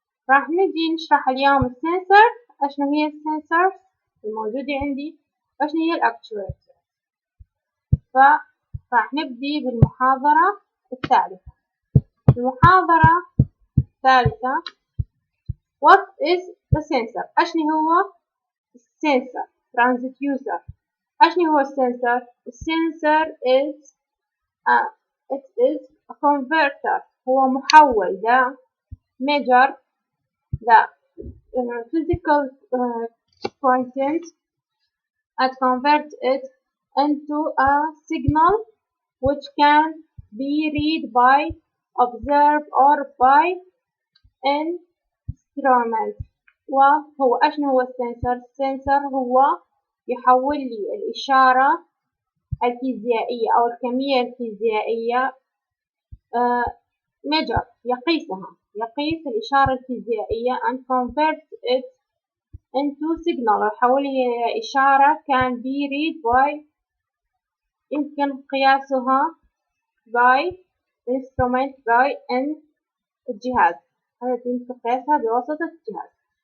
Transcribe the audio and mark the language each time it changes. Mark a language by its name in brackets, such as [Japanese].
[Arabic] راح نجي نشرح اليوم السنسر، إيش هي السنسر الموجودة عندي، وإيش هي الأكتويتر. فراح نبدي بالمحاضرة الثالثة. المحاضرة الثالثة [English] What is the sensor؟ [Arabic] أشني هو السنسر؟ transducer. أشني هو السنسر؟ السنسر [English] it is a converter، [Arabic] هو محول ده [English] measure the physical content and convert it into a signal which can be read by, observed or by instrument. [Arabic] وهو أشنو هو السنسر؟ السنسر هو يحول لي الإشارة الفيزيائية أو الكمية الفيزيائية measure، يقيس الإشارة الفيزيائية [English] and convert it into signal، [Arabic] ويحولها إلى إشارة [English] can be read by، [Arabic] يمكن قياسها by instrument by الجهاز، هذا يمكن قياسها بواسطة الجهاز.